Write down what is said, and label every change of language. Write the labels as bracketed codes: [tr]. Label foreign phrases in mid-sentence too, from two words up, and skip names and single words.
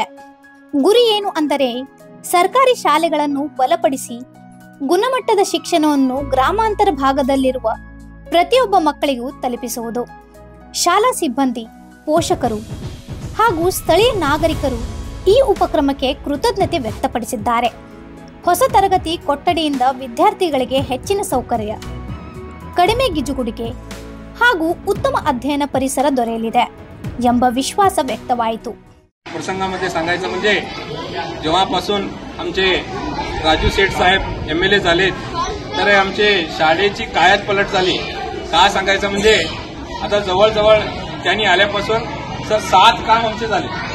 [kn] ಗುರಿ ಏನು ಅಂದರೆ ಸರ್ಕಾರಿ ಶಾಲೆಗಳನ್ನು ಬಲಪಡಿಸಿ ಗುಣಮಟ್ಟದ ಶಿಕ್ಷಣವನ್ನು ಗ್ರಾಮಾಂತರ ಭಾಗದಲ್ಲಿರುವ ಪ್ರತಿಯೊಬ್ಬ ಮಕ್ಕಳಿಗೂ ತಲುಪಿಸುವುದು. ಶಾಲಾ ಸಿಬ್ಬಂದಿ, ಪೋಷಕರು ಹಾಗೂ ಸ್ಥಳೀಯ ನಾಗರಿಕರು ಈ ಉಪಕ್ರಮಕ್ಕೆ ಕೃತಜ್ಞತೆ ವ್ಯಕ್ತಪಡಿಸಿದ್ದಾರೆ. ಹೊಸ ತರಗತಿ ಕೊಠಡಿಯಿಂದ ವಿದ್ಯಾರ್ಥಿಗಳಿಗೆ ಹೆಚ್ಚಿನ ಸೌಕರ್ಯ, ಕಡಿಮೆ ಗಿಜುಗುಡಿಗೆ ಹಾಗೂ ಉತ್ತಮ ಅಧ್ಯಯನ ಪರಿಸರ दೊರೆಯಲಿದೆ ಎಂಬ ವಿಶ್ವಾಸ ವ್ಯಕ್ತವಾಯಿತು. [mr] प्रसंगामध्ये सांगायचं म्हणजे जेव्हापासून आमचे राजू सेठ साहेब MLA झालेत तर आमचे शाळेची कायात पलट झाली. का सांगायचं म्हणजे आता जवळजवळ त्यांनी आल्यापासून 7 काम आमचे झाले.